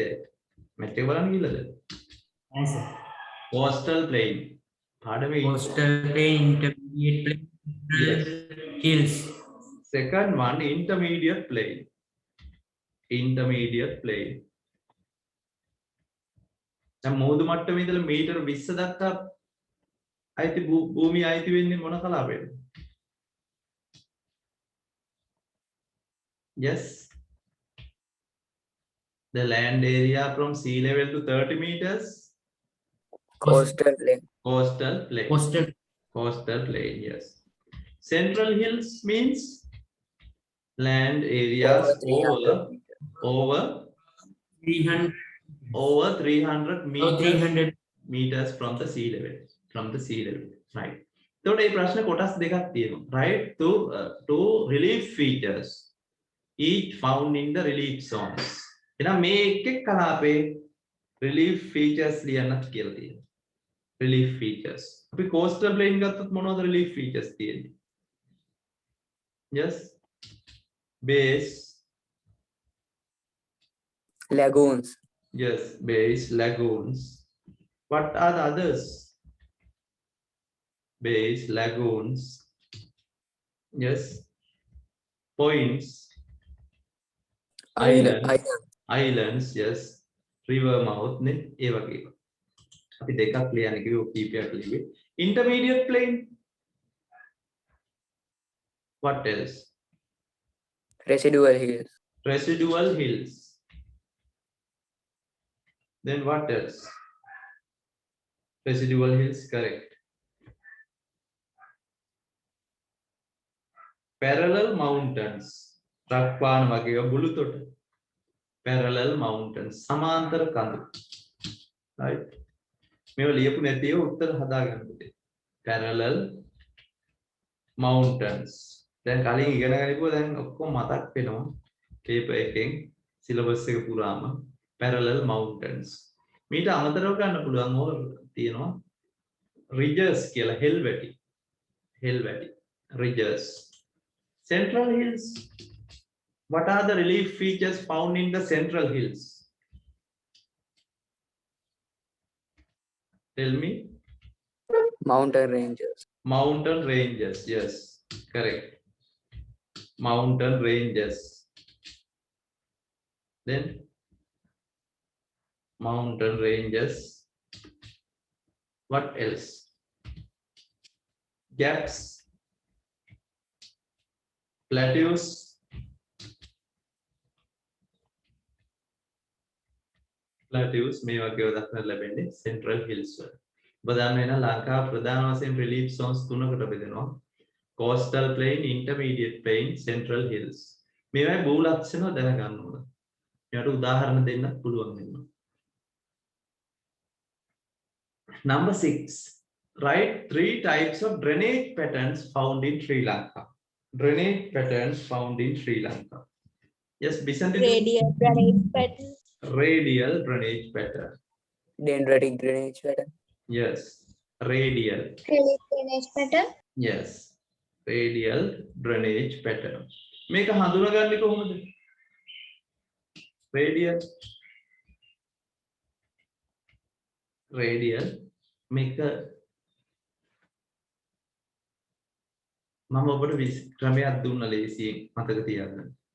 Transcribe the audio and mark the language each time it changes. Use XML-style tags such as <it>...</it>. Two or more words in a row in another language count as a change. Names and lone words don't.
<si>මැට් එක බලන්න කිව්ලද?</si> <en>Yes, sir. Coastal plain. පාඩමේ Coastal plain, intermediate plain, Yes. hills. Second one, intermediate plain. Intermediate plain.</en> <si>දැන් මෝදු මට්ටමේ ඉඳලා මීටර 20 දක්වා අයිති භූමිය අයිති වෙන්නේ මොන කලාපයටද?</si> <en>Yes. The land area from sea level to 30 meters. Coastal plain. Coastal plain. Coastal plain, yes. Central hills means land areas over 300 meters, meters from the sea level. Right. So</en> <si>මේ ප්‍රශ්න කොටස් දෙකක් තියෙනවා.</si> <en>Right? Two relief features each found in the relief zones.</en> <si>එහෙනම් මේ එක් කලාපේ</si> <en>relief features</en> <si>ලියන්නත් කියලා තියෙනවා.</si> <en>Relief features.</en> <si>අපි</si> <en>coastal plain</en> <si>ගත්තොත් මොනවද</si> <en>relief features</en> <si>තියෙන්නේ?</si> <en>Yes. Bays. Lagoons. Yes, bays, lagoons. What are the others? Bays, lagoons. Yes. Points. Islands, yes. River mouth</en> <si>ne ඒ වගේ. අපි දෙකක් ලියන්න කිව්ව කීපයක් ලිව්වේ.</si> <en>Intermediate plain. What else? Residual hills. Residual hills. Then what else? Residual hills, correct. Parallel mountains.</en> <si>රක්වාන වගේ බුලුතොට.</si> <en>Parallel mountains.</en> <si>සමාන්තර කඳු. Right? මේව ලියපු නැතිව උත්තර හදාගන්න පුතේ.</si> <en>Parallel mountains.</en> <si>දැන් කලින් ඉගෙන ගනිපුවා දැන් ඔක්කොම මතක් වෙනවා. paper එකෙන් syllabus එක පුරාම</si> <en>parallel mountains.</en> <si>මීට අමතරව ගන්න පුළුවන් ඕක තියෙනවා. ridges කියලා හෙල්වැටි. හෙල්වැටි.</si> <en>ridges. Central hills. What are the relief features found in the central hills? Tell me. Mountain ranges. Mountain ranges. Yes, correct. Mountain ranges. Then mountain ranges. What else? Gaps. Plateaus. Plateaus</en> <si>මේ වගේ දක්වන්න ලැබෙන්නේ</si> <en>central hills</en> <si>වල. ඔබ දන්න වෙන ලංකාව ප්‍රධාන වශයෙන් relief zones තුනකට බෙදෙනවා.</si> <en>coastal plain, intermediate plain, central hills.</en> <si>මේවායි භූ ලක්ෂණ දැනගන්න ඕන. මේකට උදාහරණ දෙන්නත් පුළුවන් වෙනවා.</si> <en>Number 6. Write 3 types of drainage patterns found in Sri Lanka. Drainage patterns found in Sri Lanka. Yes, Bisanthi. Radial drainage pattern. Radial drainage pattern. Dendritic drainage pattern. Yes, radial. drainage pattern. Yes, radial drainage pattern.</en> <si>මේක හඳුනගන්නේ කොහොමද? Radial.</si> <en>Radial.</en> <si>මේක මම ඔබට ක්‍රමයක් දුන්න ලේසියෙන් මතක තියාගන්න.</si>